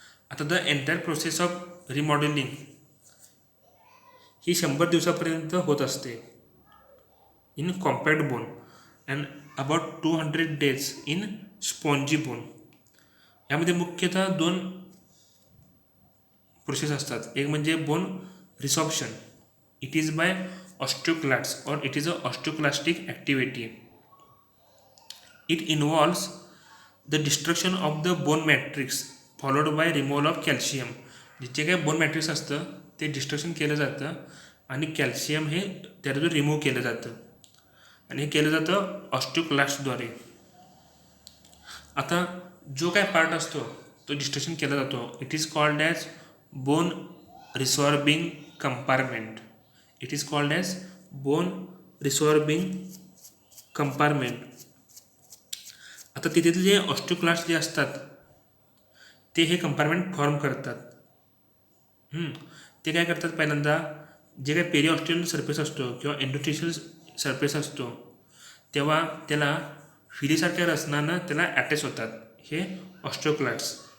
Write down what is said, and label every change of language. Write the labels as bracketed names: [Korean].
[English] आता the entire process of remodelling [Marathi] ही 100 दिवसापर्यंत होत असते [English] In compact bone and about 200 days in spongy bone. [Marathi] यामध्ये मुख्यतः 2 प्रोसेस असतात. एक म्हणजे bone resorption. [English] It is by osteoclasts और it is a osteoclastic activity. It involves the destruction of the bone matrix followed by removal of calcium. [Marathi] जे काही bone matrix असतं ते डिस्ट्रक्शन केलं जातं आणि कॅल्शियम हे त्यातून रिमूव्ह केलं जातं आणि हे केलं जातं ऑस्टियोक्लास्टद्वारे. आता जो काय पार्ट असतो तो डिस्ट्रक्शन केला जातो. [English] It is called as bone resorbing compartment. It is called as bone resorbing compartment. [Marathi] आता तिथे जे ऑस्टियोक्लास्ट जे असतात ते हे कंपार्टमेंट फॉर्म करतात. ते काय करतात, पहिल्यांदा जे काही पेरिऑस्टियल सरफेस असतो किंवा एंडोथेलियल सरफेस असतो तेव्हा त्याला फिलीसारख्या रचनानं त्याला अटॅच होतात हे ऑस्टियोक्लास्ट.